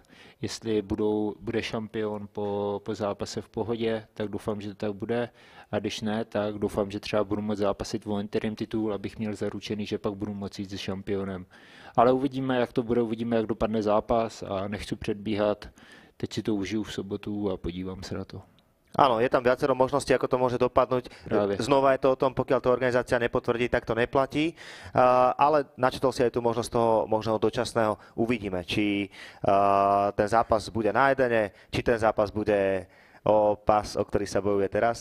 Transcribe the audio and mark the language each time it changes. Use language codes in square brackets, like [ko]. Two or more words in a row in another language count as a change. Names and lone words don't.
[cs] Jestli bude šampion po zápase v pohodě, tak doufám, že to tak bude a když ne, tak doufám, že třeba budu moct zápasit o interim titul, abych měl zaručený, že pak budu moct jít se šampionem. Ale uvidíme, jak to bude, uvidíme, jak dopadne zápas a nechci předbíhat. teď si to užiju v sobotu a podívám se na to. [sk] Áno, je tam viacero možností, ako to môže dopadnúť. Práve. Znova je to o tom, pokiaľ to organizácia nepotvrdí, tak to neplatí. Ale načetol si aj tú možnosť toho možného dočasného. Uvidíme, či ten zápas bude na jedene, či ten zápas bude o pas, o ktorý sa bojuje teraz.